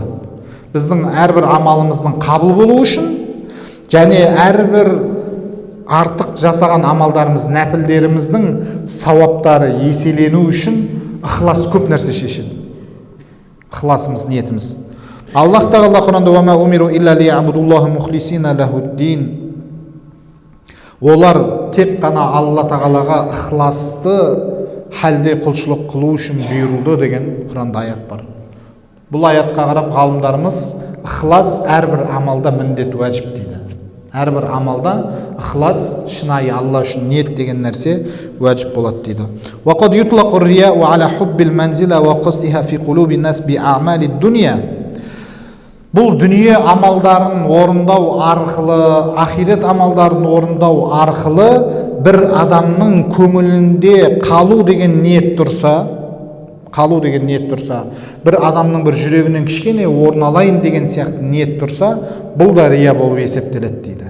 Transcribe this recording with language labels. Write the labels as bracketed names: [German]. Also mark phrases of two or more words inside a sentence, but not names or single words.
[Kazakh] Біздің әрбір амалымыздың қабыл болуы үшін және әрбір артық жасаған амалдарымыз, нәпілдеріміздің сауаптары еселену үшін ықылас көп нәрсе шешеді. Ықыласымыз, ниетіміз. Аллах тағала Құранда [Arabic] «وما أمروا إلا ليعبدوا الله مخلصين له الدين». [Kazakh] Олар тек қана Алла тағалаға ықыласты халде құлшылық қылу үшін бұйырылды деген Құранда аят бар. Бұл аятқа қарап ғалымдарымыз ықылас әрбір амалда міндет, уәжіп дейді. Әрбір амалда ықылас, шынайы Алла үшін ниет деген нәрсе уәжіп болады дейді. [Arabic] وَقَدْ يُطْلَقُ الرِّيَاءُ عَلَى حُبِّ الْمَنْزِلَةِ وَقَصْدِهَا فِي قُلُوبِ النَّاسِ بِأَعْمَالِ الدُّنْيَا. [Kazakh] Бұл дүние амалдарын орындау арқылы, ахирет амалдарын орындау арқылы бір адамның көңілінде қалу деген ниет тұрса, бір адамның бір жүрегінен кішкене орын алайын деген сияқты ниет тұрса, бұл да рия болып есептеледі дейді.